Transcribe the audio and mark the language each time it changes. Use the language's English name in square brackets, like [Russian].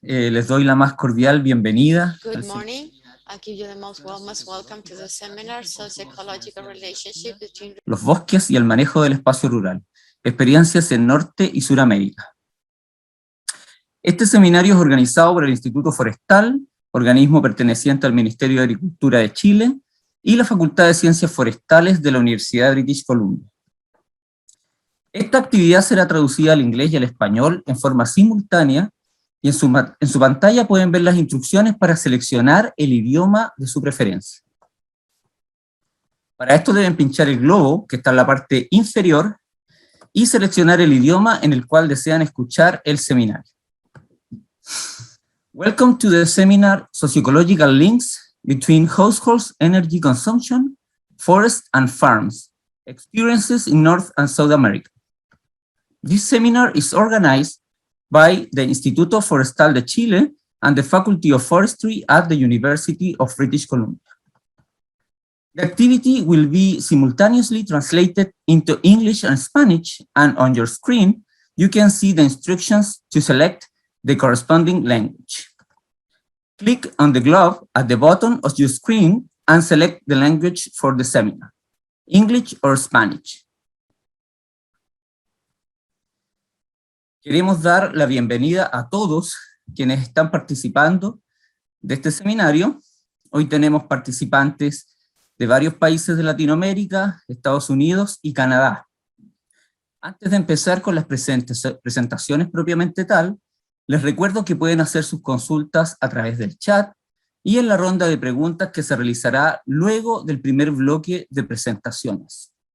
[Spanish] Les doy la más cordial bienvenida. [English] Good morning. I give you the most welcome to the seminar, Socioecological Relationship Between [Spanish] Los bosques y el manejo del espacio rural, experiencias en Norte y Suramérica. Este seminario es organizado por el Instituto Forestal, organismo perteneciente al Ministerio de Agricultura de Chile, y la Facultad de Ciencias Forestales de la Universidad de British Columbia. Esta actividad será traducida al inglés y al español en forma simultánea, y en su pantalla pueden ver las instrucciones para seleccionar el idioma de su preferencia. Para esto deben pinchar el globo, que está en la parte inferior, y seleccionar el idioma en el cual desean escuchar el seminario. [English] Welcome to the seminar Socioecological Links Between Households' Energy Consumption, Forests and Farms, Experiences in North and South America. This seminar is organized by the Instituto Forestal de Chile and the Faculty of Forestry at the University of British Columbia. The activity will be simultaneously translated into English and Spanish, and on your screen, you can see the instructions to select the corresponding language. Click on the globe at the bottom of your screen and select the language for the seminar, English or Spanish. [Spanish] Queremos dar la bienvenida a todos quienes están participando de este seminario. Hoy tenemos participantes de varios países de Latinoamérica, Estados Unidos y Canadá. Antes de empezar con las presentaciones propiamente tal, les recuerdo que pueden hacer sus consultas a través del chat y en la ronda de preguntas que se realizará luego del primer bloque de presentaciones.